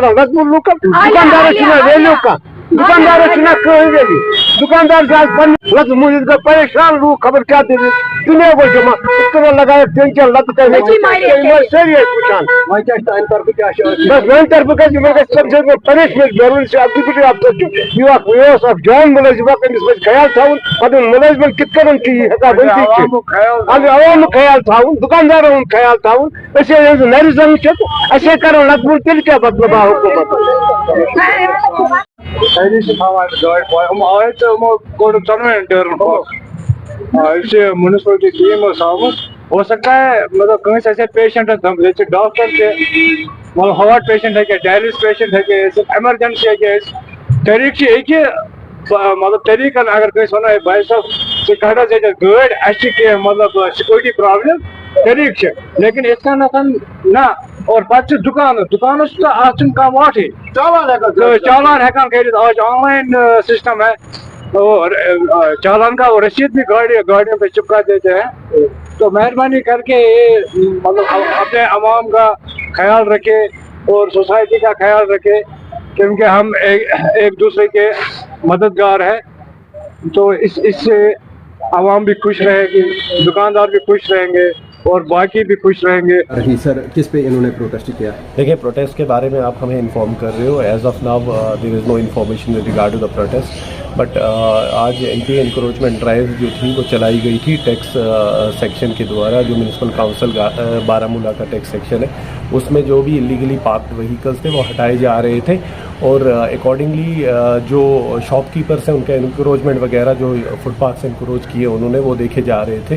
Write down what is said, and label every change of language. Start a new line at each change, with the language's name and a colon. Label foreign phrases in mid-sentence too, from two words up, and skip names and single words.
Kashmiri: کران لَکمُل لُکن دُکاندارس چھُنہٕ ویلیوٗ کانٛہہ دُکاندارس چھُنہٕ کٕہٕنۍ ویلیوٗ دُکاندار چھُ آز پننہِ لَتہٕ موٗجوٗب گٔے پریشان لوٗکھ خبر کیاہ دٔلیٖل دُنیا گوٚو جمع تِمو لگایکھ ٹینکین لَتہٕ سٲری ٲسۍ وٕچھان بس میانہِ طرفہٕ گژھِ یِمن گژھِ
Urdu: کم سے کم
Kashmiri: پنشمنٹ ضروٗری چھِ اکھ
English: deputy officer
Kashmiri: چھُ یہِ اوس اکھ جان مُلٲزِم اکھ أمِس پَزِ خیال تھاوُن پَنُن مُلٲزمن کِتھ کٔنۍ چھِ یہِ ہٮ۪کان ؤنتھٕے عوامُک خیال تھاوُن دُکاندارن ہُنٛد خیال تھاوُن أسۍ ییٚلہِ نَرِ زنٛگ چھِ اَسے کَرو لَکمُل تیٚلہِ کیاہ مطلب آو حکوٗمت سٲری چھِ تھاوان گاڑِ پاے یِم آے تہٕ یِمو کوٚڑُکھ ژۄنوٕنیَن ٹٲرن یُس یہِ مُنسپلٹی ٹیٖم اوس آمُت
Urdu: ہو سکتا
Kashmiri: ہے مطلب کٲنٛسہِ آسہِ ہے پیشنٹس دم ییٚتہِ چھِ ڈاکٹر تہِ مطلب
English: heart patient
Kashmiri: ہیٚکہِ ہے ڈایلِس پیشنٹ ہیٚکہِ ہے ٲسِتھ ایمرجنسی ہیٚکہِ ہے ٲسِتھ طریٖقہٕ چھِ یہِ مطلب طریٖقن اگر کٲنٛسہِ وَنو ہے بھائی صٲب ژٕ کھڑ حظ ییٚتٮ۪تھ گٲڑۍ اَسہِ چھِ کینٛہہ مطلب
English: security problem
Kashmiri: طریٖقہٕ چھِ لیکن یِتھ کٔنٮ۪تھ نہ اور پتہٕ چھِ دُکانس تہٕ اَتھ چھُنہٕ کانٛہہ واٹھٕے چالان ہٮ۪کان کٔرِتھ
Urdu: آز چھُ
English: online system
Urdu: ہے اور چالان کا وہ رسید بھی گاڑیوں پہ چپکا دیتے ہیں تو مہربانی کر کے یہ مطلب اپنے عوام کا خیال رکھے اور سوسائٹی کا خیال رکھے کیونکہ ہم ایک دوسرے کے مددگار ہیں تو اس سے عوام بھی خوش رہے گی دکاندار بھی خوش رہیں گے اور باقی بھی خوش رہیں گے. جی سر کس پہ انہوں نے پروٹیسٹ کیا؟ دیکھیں پروٹیسٹ کے بارے میں آپ ہمیں انفارم کر رہے ہو.
English: As of now there is no information with regard to the protest but
Urdu: آج MP
English: encroachment drive
Urdu: جو تھی وہ چلائی گئی تھی
English: tax section
Urdu: کے دوارا جو
English: municipal council
Urdu: بارہمولہ کا
English: tax section
Urdu: ہے اس میں جو بھی
English: illegally parked vehicles
Urdu: تھے وہ ہٹائے جا رہے تھے اور اکارڈنگلی جو
English: shopkeepers
Urdu: ہیں ان کا انکروچمنٹ وغیرہ جو فٹ پاتھ سے انکروچ کیے انہوں نے وہ دیکھے جا رہے تھے.